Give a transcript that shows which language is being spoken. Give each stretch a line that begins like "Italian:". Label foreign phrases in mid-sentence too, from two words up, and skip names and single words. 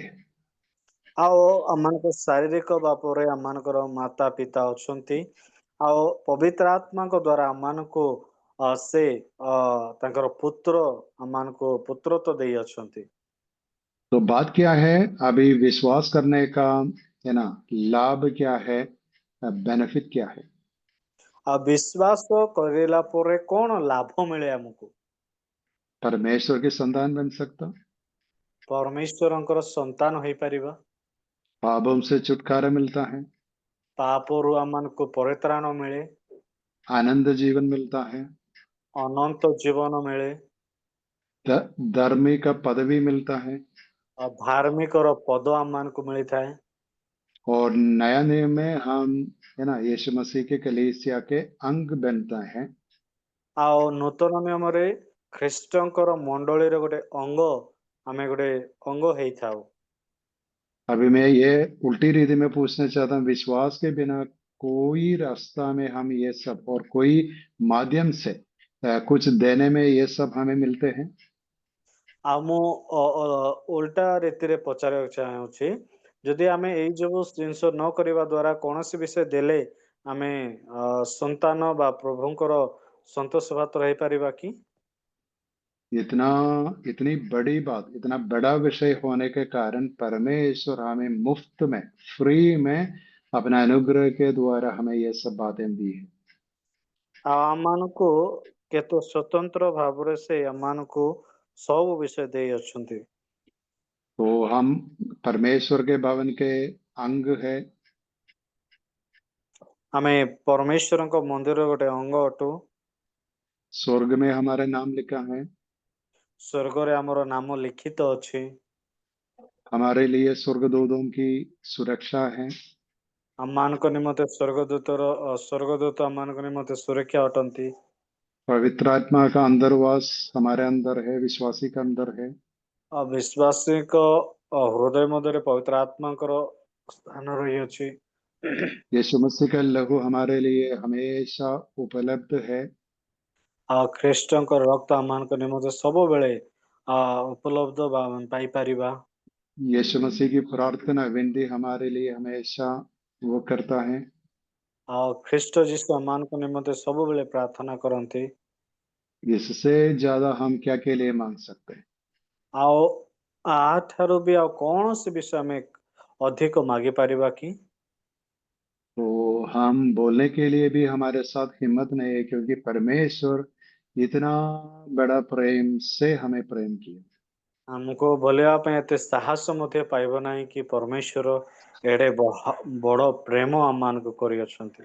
Odia: ଆଉ ଆମମାନଙ୍କ ଶାରୀରିକ ଭାବରେ ଆମମାନଙ୍କର ମାତା ପିତା ଅଛନ୍ତି, ଆଉ ପବିତ୍ର ଆତ୍ମାଙ୍କ ଦ୍ୱାରା ଆମମାନଙ୍କୁ ସେ ତାଙ୍କର ପୁତ୍ର ଆମମାନଙ୍କୁ ପୁତ୍ରତ୍ୱ ଦେଇ ଅଛନ୍ତି।
Hindi: तो बात क्या है? अभी विश्वास करने का है ना, लाभ क्या है, बेनिफिट क्या है?
Odia: ଆଉ ବିଶ୍ୱାସ କରିଲା ପରେ କଣ ଲାଭ ମିଳେ ଆମକୁ?
Hindi: परमेश्वर की संतान बन सकता,
Odia: परमेश्वरଙ୍କର ସନ୍ତାନ ହେଇପାରିବା,
Hindi: पापों से छुटकारा मिलता है,
Odia: ପାପରୁ ଆମମାନଙ୍କୁ ପରିତ୍ରାଣ ମିଳେ,
Hindi: आनंद जीवन मिलता है,
Odia: ଅନନ୍ତ ଜୀବନ ମିଳେ,
Hindi: धर्मी का पदवी मिलता है,
Odia: ଆଉ ଧାର୍ମିକର ପଦ ଆମମାନଙ୍କୁ ମିଳିଥାଏ।
Hindi: और नया नियम में हम है ना यीशु मसीह के कलीसिया के अंग बनता है।
Odia: ଆଉ ନୂତନ ନିୟମରେ ଖ୍ରୀଷ୍ଟଙ୍କର ମଣ୍ଡଳୀର ଗୋଟେ ଅଙ୍ଗ ଆମେ ଗୋଟେ ଅଙ୍ଗ ହେଇଥାଉ।
Hindi: अभी मैं ये उल्टी रीति में पूछना चाहता हूँ, विश्वास के बिना कोई रास्ता में हम ये सब और कोई माध्यम से कुछ देने में ये सब हमें मिलते हैं?
Odia: ଆଉ ମୁଁ ଓଲଟା ରୀତିରେ ପଚାରିବାକୁ ଚାହୁଁଛି, ଯଦି ଆମେ ଏଇ ଯୋଉ ଜିନିଷ ନ କରିବା ଦ୍ୱାରା କୌଣସି ବିଷୟ ଦେଲେ ଆମେ ସନ୍ତାନ ବା ପ୍ରଭୁଙ୍କର ସନ୍ତୋଷ ପାତ୍ର ହେଇପାରିବା କି?
Hindi: इतनी बड़ी बात, इतना बड़ा विषय होने के कारण परमेश्वर हमें मुफ्त में, फ्री में अपना अनुग्रह के द्वारा हमें ये सब बातें दी है।
Odia: ଆଉ ଆମମାନଙ୍କୁ କେତେ स्वतंत्र ଭାବରେ ସେ ଆମମାନଙ୍କୁ ସବୁ ବିଷୟ ଦେଇ ଅଛନ୍ତି।
Hindi: तो हम परमेश्वर के भवन के अंग है।
Odia: ଆମେ ପରମେଶ୍ୱରଙ୍କ ମନ୍ଦିର ଗୋଟେ ଅଙ୍ଗ ଅଟୁ।
Hindi: स्वर्ग में हमारा नाम लिखा है।
Odia: ସ୍ୱର୍ଗରେ ଆମର ନାମ ଲିଖିତ ଅଛି।
Hindi: हमारे लिए स्वर्गदूतों की सुरक्षा है।
Odia: ଆମମାନଙ୍କ ନିମନ୍ତେ ସ୍ୱର୍ଗଦୂତ ଆମମାନଙ୍କ ନିମନ୍ତେ ସୁରକ୍ଷା ଅଟନ୍ତି।
Hindi: पवित्र आत्मा का अंतर्वास हमारे अंदर है, विश्वासी का अंदर है।
Odia: ଆଉ ବିଶ୍ୱାସୀଙ୍କ ହୃଦୟ ମଧ୍ୟରେ ପବିତ୍ର ଆତ୍ମାଙ୍କର ସ୍ଥାନ ରହିଅଛି।
Hindi: यीशु मसीह का लहू हमारे लिए हमेशा उपलब्ध है।
Odia: ଆଉ ଖ୍ରୀଷ୍ଟଙ୍କ ରକ୍ତ ଆମମାନଙ୍କ ନିମନ୍ତେ ସବୁବେଳେ ଉପଲବ୍ଧ ବା ଆମେ ପାଇପାରିବା।
Hindi: यीशु मसीह की प्रार्थना विनती हमारे लिए हमेशा वो करता है।
Odia: ଆଉ ଖ୍ରୀଷ୍ଟ ଯୀଶୁ ଆମମାନଙ୍କ ନିମନ୍ତେ ସବୁବେଳେ ପ୍ରାର୍ଥନା କରନ୍ତି।
Hindi: इससे ज्यादा हम क्या के लिए मांग सकते हैं?
Odia: ଆଉ ଆଠାରୁ ବି ଆଉ କୌଣସି ବିଷୟ ଆମେ ଅଧିକ ମାଗି ପାରିବା କି?
Hindi: तो हम बोलने के लिए भी हमारे साथ हिम्मत नहीं है, क्योंकि परमेश्वर इतना बड़ा प्रेम से हमें प्रेम किया।
Odia: ଆମକୁ ବୋଲିବା ପାଇଁ ଏତେ ସାହସ ମଧ୍ୟ ପାଇବ ନାହିଁ କି ପରମେଶ୍ୱର ଏଡେ ବଡ ପ୍ରେମ ଆମମାନଙ୍କୁ କରିଅଛନ୍ତି।